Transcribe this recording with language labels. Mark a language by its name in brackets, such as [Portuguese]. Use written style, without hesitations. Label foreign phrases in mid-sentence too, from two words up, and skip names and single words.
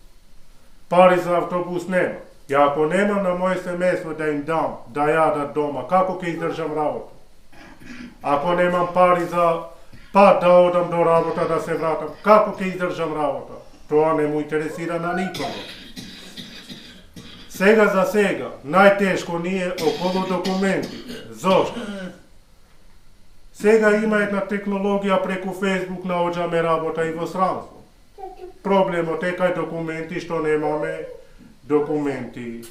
[Macedonian] Pari za autobus nema. Ja ako nemam na moje semejstvo da im dam, da jada doma, kako ke izdržam работу? Ako nemam pari za pa da odam do rabota da se vratam, kako ke izdržam работа? To ne mu interesira na nikogo. Сега за сега, најтешко ни е околу документите. Зошто? Сега има една технологија преку Facebook наоѓаме работа и во странство. Проблемот е кај документи што немаме документи.